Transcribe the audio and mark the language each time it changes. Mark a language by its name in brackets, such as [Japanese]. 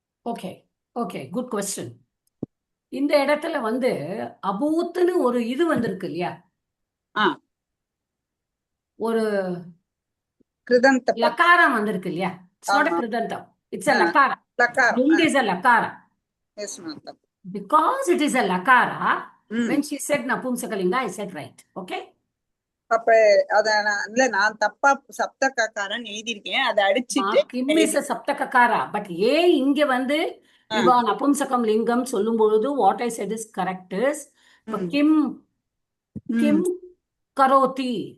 [English] Okay okay, good question. [Tamil] இந்த இடத்துல வந்து அபூத்துன்னு ஒரு இது வந்திருக்கு இல்லையா, ஒரு கிருதந்த லக்காரம் வந்திருக்கு இல்லையா. [English] It's not a கிருதந்தம், it's a லக்காரம். லுங் இஸ் a லக்காரம். எஸ் மாதா. Because it is a lakara, when she said napumsakalinga, I said right. Okay? [Tamil] அப்ப அத நான் தப்பா சப்த கக்காரன் எழுதியிருக்கேன், அதை அடிச்சிட்டு [English] Kim is a saptakakara. But [Tamil] இங்க வந்து இவா நபும்சகம் லிங்கம் சொல்லும் பொழுது [English] what I said is correct is [Sanskrit] கிம் கரோதி.